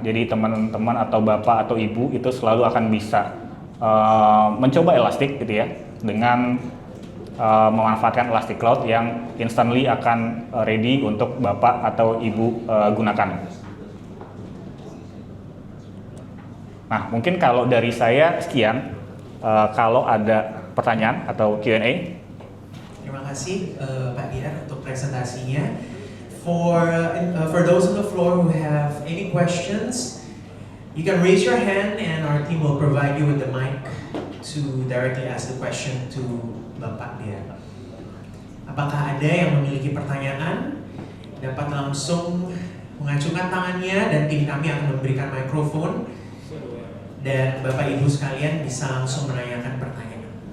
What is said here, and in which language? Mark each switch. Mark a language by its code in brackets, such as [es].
[id] Jadi teman-teman atau bapak atau ibu itu selalu akan bisa mencoba Elastic gitu ya dengan memanfaatkan Elastic Cloud yang instantly akan ready untuk bapak atau ibu gunakan. Nah, mungkin kalau dari saya sekian. Kalau ada pertanyaan atau Q&A. Terima kasih Pak Diar untuk presentasinya. [en] For those on the floor who have any questions, you can raise your hand and our team will provide you with the mic to directly ask the question to Bapak Diar. [id] Apakah ada yang memiliki pertanyaan? Dapat langsung mengacungkan tangannya dan tim kami akan memberikan mikrofon. Dan Bapak Ibu sekalian bisa langsung menanyakan pertanyaan.